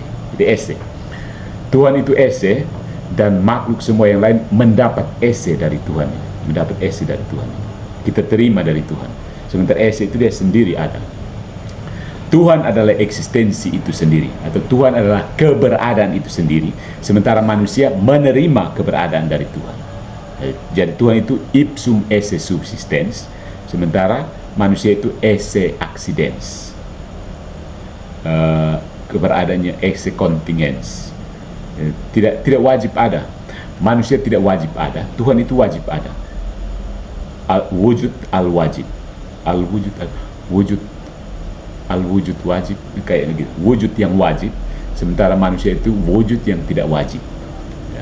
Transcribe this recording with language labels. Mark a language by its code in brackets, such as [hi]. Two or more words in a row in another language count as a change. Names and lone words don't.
[id] Jadi esse, Tuhan itu esse, dan makhluk semua yang lain mendapat esse dari Tuhan, mendapat esse dari Tuhan. Kita terima dari Tuhan, sementara esse itu dia sendiri ada. Tuhan adalah eksistensi itu sendiri, atau Tuhan adalah keberadaan itu sendiri, sementara manusia menerima keberadaan dari Tuhan. Jadi Tuhan itu [la] ipsum esse subsistens, [id] sementara manusia itu [la] esse accidens, [id] keberadaannya [la] esse contingens. [id] Tidak wajib ada, manusia tidak wajib ada, Tuhan itu wajib ada. [ar] وجود الواجب، الوجود واجب, [id] kayak gitu, wujud yang wajib, sementara manusia itu wujud yang tidak wajib, ya.